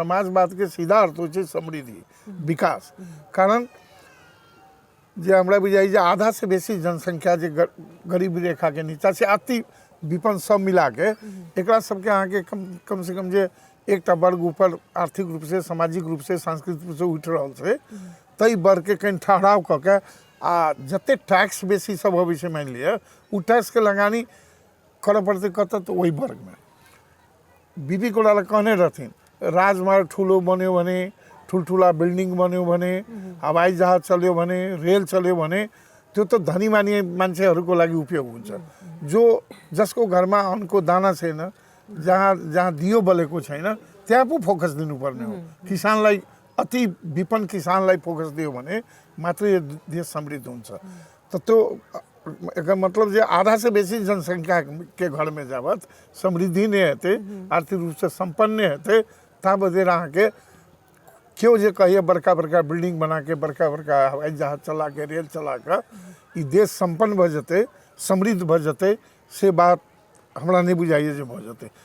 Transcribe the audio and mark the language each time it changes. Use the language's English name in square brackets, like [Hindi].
[Maithili] समाजवाद के सीधा अर्थ होइ छै समृद्धि, विकास। कारण जे हमरा बुझाइ जे आधा से बेसी जनसंख्या जे गरीबी रेखा के नीचा छै, अति विपन्न सब मिला के एकरा सबके अहाँके कम से कम जे एकटा वर्ग ऊपर आर्थिक रूप से, सामाजिक रूप से, सांस्कृतिक रूप से उठि रहल छै, ताहि वर्ग के कहीं ठहराव कऽ के आ जते टैक्स बेसी सब अबै छै, मानि लिअ ओ टैक्स के लगानी करऽ पड़तै कतऽ, तऽ ओहि वर्ग में। [Nepali] बीबी कोड़ाला [Maithili] कहने रहथिन, [Nepali] राजमार्ग ठुलो बन्यो भने, ठुल्ठुला बिल्डिंग बन्यो भने, हवाई जहाज चल्यो भने, रेल चल्यो भने, त्यो त धनी मानी मान्छेहरूको लागि उपयोग हुन्छ। जो जसको घरमा अन्नको दाना छैन, जहाँ जहाँ दियो बलेको छैन, त्यहाँ पो फोकस दिनुपर्ने हो। किसानलाई, अति विपन्न किसानलाई फोकस दियो भने मात्र यो देश समृद्ध हुन्छ। [Maithili] त त्यो एकर मतलब जे आधा से बेसी जनसंख्या के घर में जावत समृद्धि नहीं हेतै, आर्थिक रूप से संपन्न नहीं हेतै, ताबत देर अहाँके क्यों जे कहिए बड़का बड़का बिल्डिंग बना के, बड़का बड़का हवाई जहाज चला के, रेल चला के ई देश संपन्न भ जेतै, समृद्ध भ जेतै, से बात हमरा नहीं बुझाइए जे भ जेतै।